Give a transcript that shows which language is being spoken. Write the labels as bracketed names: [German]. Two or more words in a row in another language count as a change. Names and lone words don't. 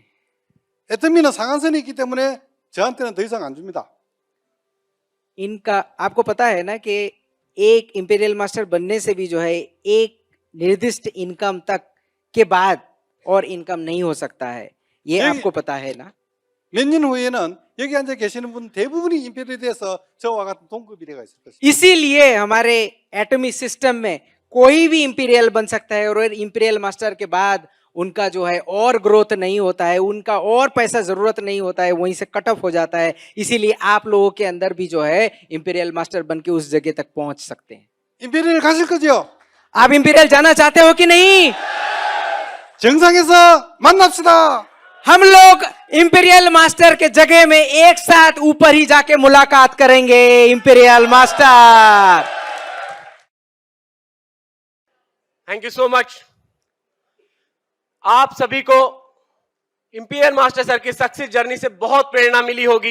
[Korean] 애터미는 상한선이 있기 때문에 저한테는 더 이상 안 줍니다. [Hindi] इनका आपको पता है ना कि एक इंपीरियल मास्टर बनने से भी जो है एक निर्दिष्ट इनकम तक के बाद और इनकम नहीं हो सकता है, ये आपको पता है ना। [Korean] 몇 년 후에는 여기 앉아 계시는 분 대부분이 임페리에 대해서 저와 같은 동급이 되어 있을 것입니다. [Hindi] इसीलिए हमारे एटॉमिक सिस्टम में कोई भी इंपीरियल बन सकता है, और इंपीरियल मास्टर के बाद उनका जो है और ग्रोथ नहीं होता है, उनका और पैसा जरूरत नहीं होता है, वहीं से [English] cut off [Hindi] हो जाता है। इसीलिए आप लोगों के अंदर भी जो है इंपीरियल मास्टर बन के उस जगह तक पहुंच सकते हैं। [Korean] 임페리에 가실 거죠? [Hindi] आप इंपीरियल जाना चाहते हो कि नहीं? [Korean] 정상에서 만납시다. [Hindi] हम लोग इंपीरियल मास्टर के जगह में एक साथ ऊपर ही जाके मुलाकात करेंगे। इंपीरियल मास्टर, [English] thank you so much. [Hindi] आप सभी को इंपीरियल मास्टर सर की [English] success journey [Hindi] से बहुत प्रेरणा मिली होगी।